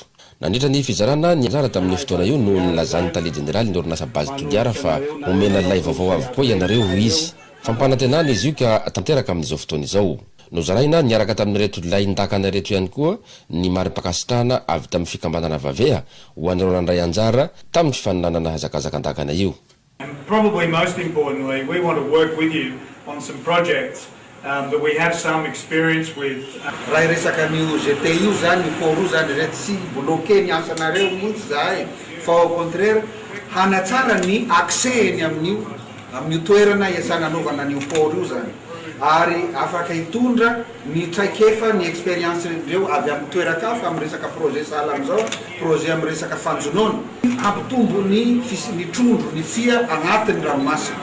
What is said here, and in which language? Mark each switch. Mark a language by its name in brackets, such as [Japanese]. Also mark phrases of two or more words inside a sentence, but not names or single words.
[Malagasy] Nandritra ny fizarana ny anjara tamin'ny fotoana io no nilazan'ny tale jeneraly ny orinasa base toliara fa omena lay vaovao avokoa ianareo ho izy. Fampanantenana izy io ka tanteraka amin'izao fotoana izao. Nozaraina niaraka tamin'ireto lay ndakana reto ihany koa ny marim-pakasitrahana avy tamin'ny fikambanana vavea ho an'ireo nandray anjara tamin'ny fifaninanana hazakazakandakana io. [English] Probably most importantly, we want to work with you on some projects that we have some experience with. [Malagasy] Raha resaka ny UGT io zany por io zany reto tsy bloqué ny asanareo mihitsy zahay fa [French] au contraire [Malagasy] hanatsara ny accès ny amin'ny toerana iasana anaovana ny por io zany ary afaka hitondra ny traikefa ny expérience reo avy amin'ny toerakafa amin'ny resaka projet sahala am'izao projet amin'ny resaka fanjonoana hampitombo ny trondro ny fia agnatin'ny ranomasina.